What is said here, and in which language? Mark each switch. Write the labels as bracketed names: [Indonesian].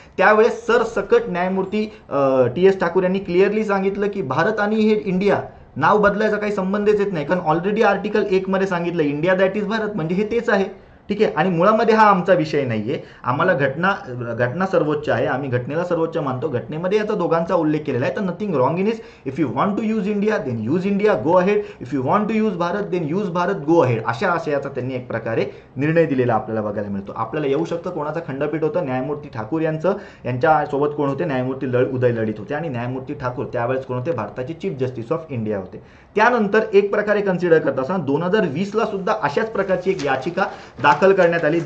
[Marathi] त्यावेळेस सरसकट न्यायमूर्ती TS ठाकूर यांनी क्लिअरली सांगितलं की भारत आणि हे इंडिया नाव बदलायचा काही संबंधच येत नाही, कारण ऑलरेडी आर्टिकल 1 मध्ये सांगितलं [English] India that is Bharat, [Marathi] म्हणजे हे तेच आहे. ठीक आहे, आणि मुळामध्ये हा आमचा विषय नाहीये. आम्हाला घटना सर्वोच्च आहे, आम्ही घटनेला सर्वोच्च मानतो. घटनेमध्ये याचा दोघांचा उल्लेख केलेला आहे, तर [English] Nothing wrong in is. If you want to use India then use India, go ahead. If you want to use Bharat then use Bharat, go ahead. [Marathi] अशा आशयाचा त्यांनी एक प्रकारे निर्णय दिलेला आपल्याला बघायला मिळतो. आपल्याला येऊ शकतं कोणाचं खंडपीठ होतं, न्यायमूर्ती ठाकूर यांचं. यांच्यासोबत कोण होते, न्यायमूर्ती उदय लळित होते आणि न्यायमूर्ती ठाकूर त्यावेळेस कोण होते, भारताचे चीफ जस्टिस ऑफ इंडिया होते. त्यानंतर एक प्रकारे कन्सिडर करत असताना 2020ला सुद्धा अशाच प्रकारची एक याचिका दाखल करण्यात आली.